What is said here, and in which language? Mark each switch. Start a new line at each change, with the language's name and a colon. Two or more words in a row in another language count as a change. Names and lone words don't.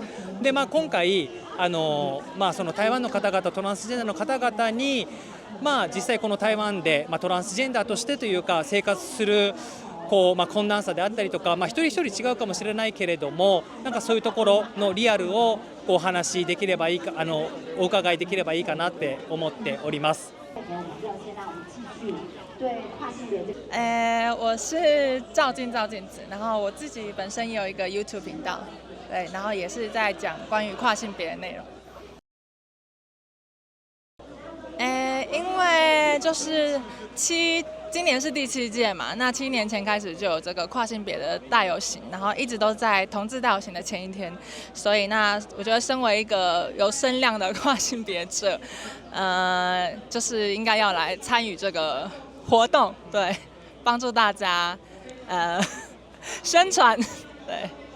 Japanese: で今回その台湾の方々、トランスジェンダーの方々に、実際この台湾で、トランスジェンダーとしてというか生活する困難さであったりとか、一人一人違うかもしれないけれども、そういうところのリアルをお話しできればいいか、お伺いできればいいかなって思っております。
Chinese: 我是赵静子，然后我自己本身也有一个 YouTube 频道，对，然后也是在讲关于跨性别的内容。因为就是今年是第7届嘛，那7年前开始就有这个跨性别的大游行，然后一直都在同志大游行的前一天，所以我觉得身为一个有声量的跨性别者，就是应该要来参与这个活动，对，帮助大家宣传，对。